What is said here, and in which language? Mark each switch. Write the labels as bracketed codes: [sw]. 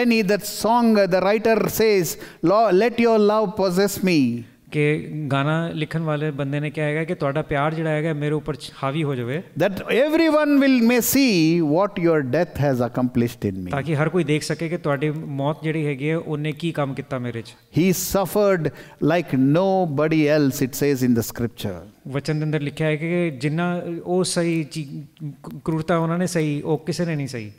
[en] That song, the writer says, Lord, let your love possess me. [pa] ਕਿ ਗਾਣਾ ਲਿਖਣ ਵਾਲੇ ਬੰਦੇ ਨੇ ਕਿਹਾ ਹੈਗਾ ਕਿ ਤੁਹਾਡਾ ਪਿਆਰ ਜਿਹੜਾ ਹੈਗਾ ਮੇਰੇ ਉੱਪਰ ਹਾਵੀ ਹੋ ਜਾਵੇ, [en] that everyone may see what your death has accomplished in me. [pa] ਤਾਂ ਕਿ ਹਰ ਕੋਈ ਦੇਖ ਸਕੇ ਕਿ ਤੁਹਾਡੀ ਮੌਤ ਜਿਹੜੀ ਹੈਗੀ ਹੈ ਉਹਨੇ ਕੀ ਕੰਮ ਕੀਤਾ ਮੇਰੇ 'ਚ। [en] He suffered like nobody else, it says in the scripture. [pa] ਵਚਨ ਦੇ ਅੰਦਰ ਲਿਖਿਆ ਹੈ ਕਿ ਜਿੰਨਾ ਉਹ ਸਹੀ ਕਰੂਰਤਾ ਉਹਨਾਂ ਨੇ ਸਹੀ, ਉਹ ਕਿਸੇ ਨੇ ਨਹੀਂ ਸਹੀ।